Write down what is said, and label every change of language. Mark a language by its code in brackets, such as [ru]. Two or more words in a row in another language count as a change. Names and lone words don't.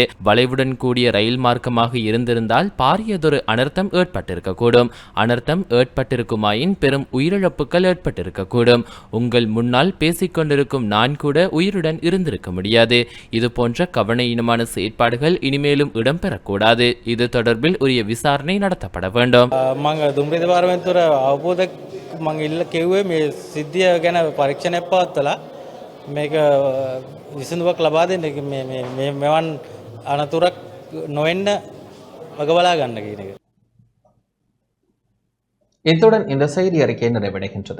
[ta] வளைவுடன் கூடிய ரயில் மார்க்கமாக இருந்திருந்தால் பாரியதொரு அனர்த்தம் ஏற்பட்டிருக்கக்கூடும். அனர்த்தம் ஏற்பட்டிருக்குமாயின் பெரும் உயிரிழப்புகள் ஏற்பட்டிருக்கக்கூடும். உங்கள் முன்னால் பேசிக்கொண்டிருக்கும் நான் கூட உயிருடன் இருந்திருக்க முடியாது. இது போன்ற கவனையினமான செயற்பாடுகள் இனிமேலும் இடம்பெறக்கூடாது. இது தொடர்பில் உரிய விசாரணை நடத்தப்பட வேண்டும். [si] මං දුම්රිය දෙපාර්තමේන්තුවට අවබෝධ මං ඉල්ල කෙව්වේ මේ සිද්ධිය ගැන පරීක්ෂණයක් පවත්වලා මේක විසඳුමක් ලබා දෙන්න මෙවන් අනතුරක් නොවෙන්න වගබලා ගන්න කියන එක. [ta] இத்துடன் இந்த செய்தி அறிக்கை நிறைவடைகின்றது.